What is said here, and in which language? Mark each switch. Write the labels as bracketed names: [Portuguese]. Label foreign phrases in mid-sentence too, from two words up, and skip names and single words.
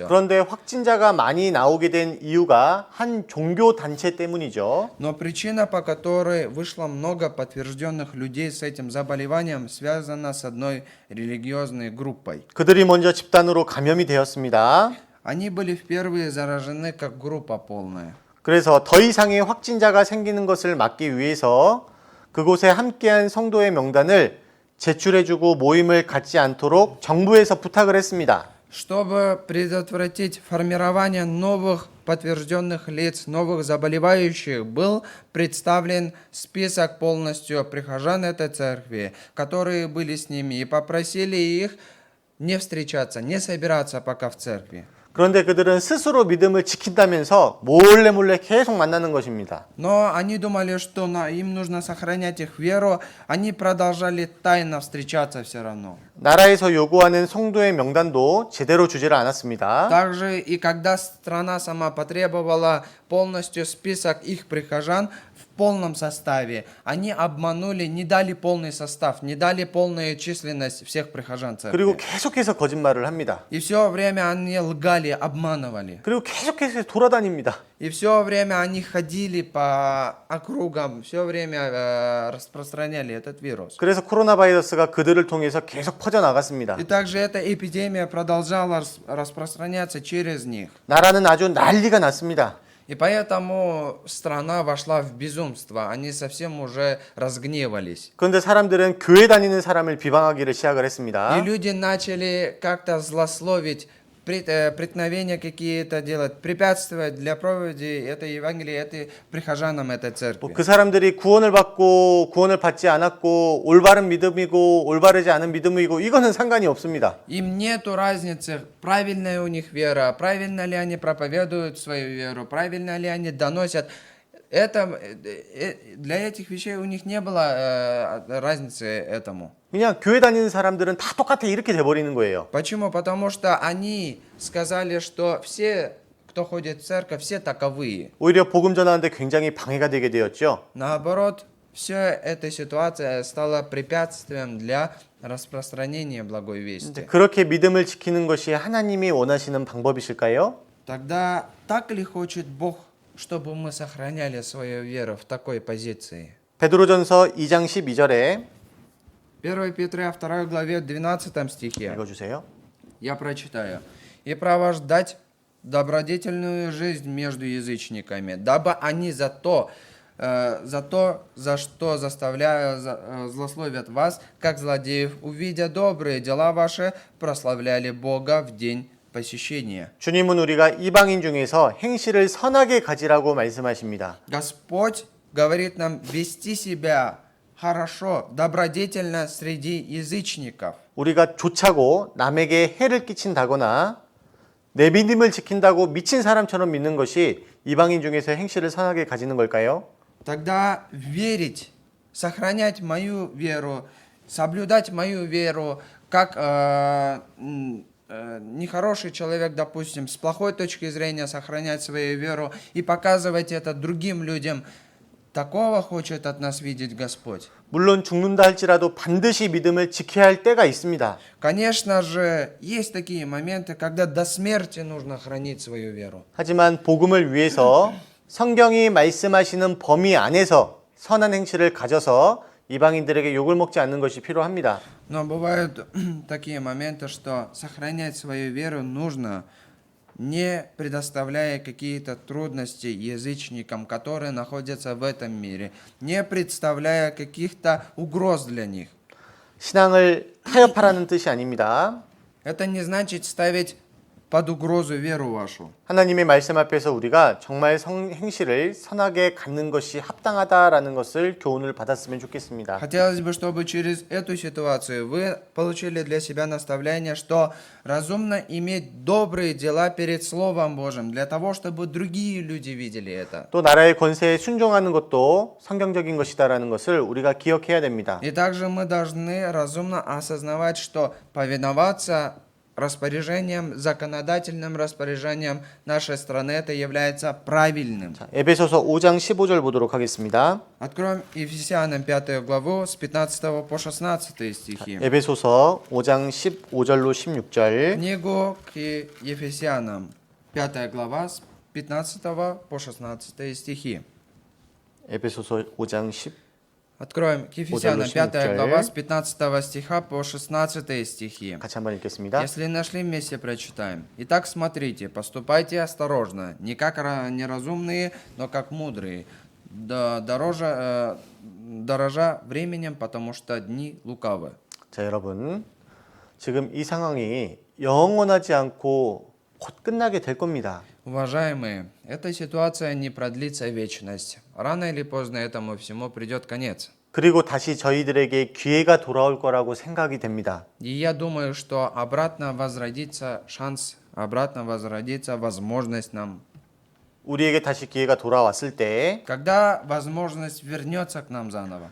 [Korean] 그런데 확진자가 많이 나오게 된 이유가 한 종교 단체 때문이죠. [Russian] Но причина, по которой вышло много подтвержденных людей с этим заболеванием, связана с одной религиозной группой. [Korean] 그들이 먼저 집단으로 감염이 되었습니다. [Russian] Они были впервые заражены как группа полная. [Korean] 그래서 더 이상의 확진자가 생기는 것을 막기 위해서 그곳에 함께한 성도의 명단을 제출해주고 모임을 갖지 않도록 정부에서 부탁을 했습니다. [Russian] Чтобы предотвратить формирование новых подтвержденных лиц, новых заболевающих, был представлен список полностью прихожан этой церкви, которые были с ними, и попросили их не встречаться, не собираться пока в церкви. [Korean] 그런데 그들은 스스로 믿음을 지킨다면서 몰래 계속 만나는 것입니다. [Russian] Но они думали, что им нужно сохранять их веру, они продолжали тайно встречаться все равно. [Korean] 나라에서 요구하는 성도의 명단도 제대로 주지를 않았습니다. [Russian] Также и когда страна сама потребовала полностью список их прихожан в полном составе, они обманули, не дали полный состав, не дали полную численность всех прихожан [Korean] 그리고 [Russian] церкви. [Korean] 계속해서 거짓말을 합니다. [Russian] И все время они лгали, обманывали. [Korean] 그리고 계속해서 돌아다닙니다. [Russian] И все время они ходили по округам, все время распространяли этот вирус. [Korean] 그래서 코로나 바이러스가 그들을 통해서 계속 퍼져나갔습니다. [Russian] И также эта эпидемия продолжала распространяться через них. [Korean] 나라는 아주 난리가 났습니다. [Russian] И поэтому страна вошла в безумство. Они совсем уже разгневались. [Korean] 그런데 사람들은 교회 다니는 사람을 비방하기를 시작을 했습니다. [Russian] И люди начали как-то злословить, преткновения какие-то делать, препятствовать для проповеди этой Евангелии, этой прихожанам этой церкви. [Korean] 그 사람들이 구원을 받지 않았고 올바른 믿음이고 올바르지 않은 믿음이고 이거는 상관이 없습니다. [Russian] Им нету разницы, правильная у них вера, правильно ли они проповедуют свою веру, правильно ли они доносят. Это, для этих вещей у них не было разницы этому. [Korean] 그냥 교회 다니는 사람들은 다 똑같아 이렇게 돼버리는 거예요. [Russian] Почему? Потому что они сказали, что все, кто ходит в церковь, все таковые. [Korean] 오히려 복음 전하는데 굉장히 방해가 되게 되었죠. [Russian] Наоборот, Вся эта ситуация стала препятствием для распространения благой [Korean] 이제 [Russian] вести. [Korean] 그렇게 믿음을 지키는 것이 하나님이 원하시는 방법이실까요? [Russian] Тогда так ли хочет Бог, чтобы мы сохраняли свою веру в такой позиции? [Korean] 베드로전서 2장 12절에 [Russian] 1 Петра 2 главе 12 стихе. [Korean] 읽어주세요. [Russian] Я прочитаю. «И провождать добродетельную жизнь между язычниками, дабы они за что злословят вас, как злодеев, увидя добрые дела ваши, прославляли Бога в день посещения». [Korean] 주님은 우리가 이방인 중에서 행실을 선하게 가지라고 말씀하십니다. [Russian] Господь говорит нам вести себя хорошо, добродетельно среди язычников. [Korean] 우리가 좋자고 남에게 해를 끼친다거나 내 믿음을 지킨다고 미친 사람처럼 믿는 것이 이방인 중에서 행실을 선하게 가지는 걸까요? [Russian] Тогда верить, сохранять мою веру, соблюдать мою веру, как нехороший человек, допустим, с плохой точки зрения сохранять свою веру и показывать это другим людям, такого хочет от нас видеть Господь. [Korean] 물론 죽는다 할지라도 반드시 믿음을 지켜야 할 때가 있습니다. [Russian] Конечно же, есть такие моменты, когда до смерти нужно хранить свою веру. [Korean] 하지만 복음을 위해서 성경이 말씀하시는 범위 안에서 선한 행실을 가져서 이방인들에게 욕을 먹지 않는 것이 필요합니다. [Russian] Но бывают такие моменты, что сохранять свою веру нужно, не предоставляя какие-то трудности язычникам, которые находятся в этом мире, не представляя каких-то угроз для них. [Korean] 신앙을 타협하라는 뜻이 아닙니다. [Russian] Это не значит ставить под угрозу веру вашу. [Korean] 하나님의 말씀 앞에서 우리가 정말 행실을 선하게 갖는 것이 합당하다라는 것을 교훈을 받았으면 좋겠습니다. [Russian] Хотелось бы, чтобы через эту ситуацию вы получили для себя наставление, что разумно иметь добрые дела перед Словом Божьим, для того, чтобы другие люди видели это. [Korean] 또 나라의 권세에 순종하는 것도 성경적인 것이다라는 것을 우리가 기억해야 됩니다. [Russian] И также мы должны разумно осознавать, что повиноваться распоряжением, законодательным распоряжением нашей страны это является правильным. [Korean] 에베소서 5장 15절 보도록 하겠습니다. [Russian] Откроем Ефесянам 5 главу с 15 по 16 стихи. [Korean] 에베소서 5장 15절로 16절. [Russian] Книгу к Ефесянам 5 глава с 15 по 16 стихи. [Korean] 에베소서 5장 10 [Russian] Откроем к Ефесянам 5 16. глава с 15 стиха по 16 стихи. [Korean] 같이 한번 읽겠습니다. [Russian] Если нашли вместе, прочитаем. Итак, смотрите, поступайте осторожно, не как неразумные, но как мудрые, дорожа временем, потому что дни лукавы. [Korean] 자, 여러분. 지금 이 상황이 영원하지 않고 곧 끝나게 될 겁니다. [Russian] Уважаемые, эта ситуация не продлится вечность. Рано или поздно этому всему придет конец. [Korean] 그리고 다시 저희들에게 기회가 돌아올 거라고 생각이 됩니다. [Russian] И я думаю, что обратно возродится шанс, обратно возродится возможность нам. [Korean] 우리에게 다시 기회가 돌아왔을 때 [Russian] Когда возможность вернется к нам заново.